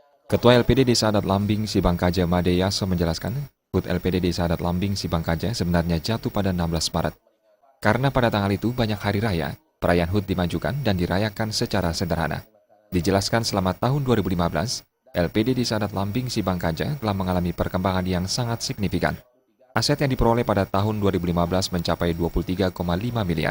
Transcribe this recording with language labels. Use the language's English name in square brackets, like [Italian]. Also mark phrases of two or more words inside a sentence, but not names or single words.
[Indonesian] Ketua LPD Desa Adat Lambing Sibangkaja Made Yaso menjelaskan, HUT LPD Desa Adat Lambing Sibangkaja sebenarnya jatuh pada 16 Maret. Karena pada tanggal itu banyak hari raya, perayaan HUT dimajukan dan dirayakan secara sederhana. Dijelaskan selama tahun 2015, LPD Desa Adat Lambing Sibangkaja telah mengalami perkembangan yang sangat signifikan. Aset yang diperoleh pada tahun 2015 mencapai 23,5 miliar.